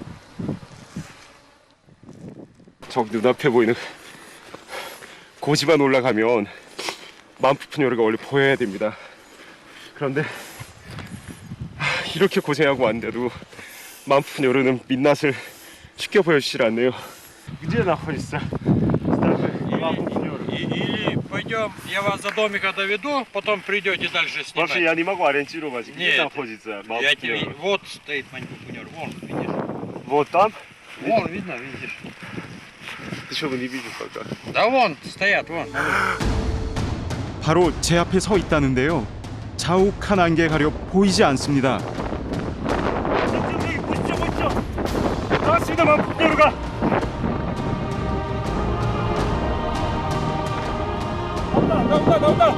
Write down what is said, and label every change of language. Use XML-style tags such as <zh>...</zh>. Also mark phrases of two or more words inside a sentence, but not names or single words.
<ko>저 눈앞에 보이는 고지만 올라가면 만푸푸뇨르가 원래 보여야 됩니다. 그런데 이렇게 고생하고 왔는데도 만푸푸뇨르는 민낯을 쉽게 보여주질 않네요.</ko> <ru>Где находится 만푸푸뇨르? Или пойдем, я вас до домика доведу, потом придете дальше снимать. Вообще я не могу ориентировать, где Нет. находится Я тебе... 만푸푸뇨르. Вот стоит манипунер, вон, видишь? Вот там? Вон, видно, видишь? Ты что, не видишь пока? Да вон, стоят, вон.</ru> <ko>바로 제 앞에 서 있다는데요. 자욱한 안개 가려 보이지 않습니다. 보시죠. 나왔습니다, 만푸푸뇨르가. 나온다.</ko>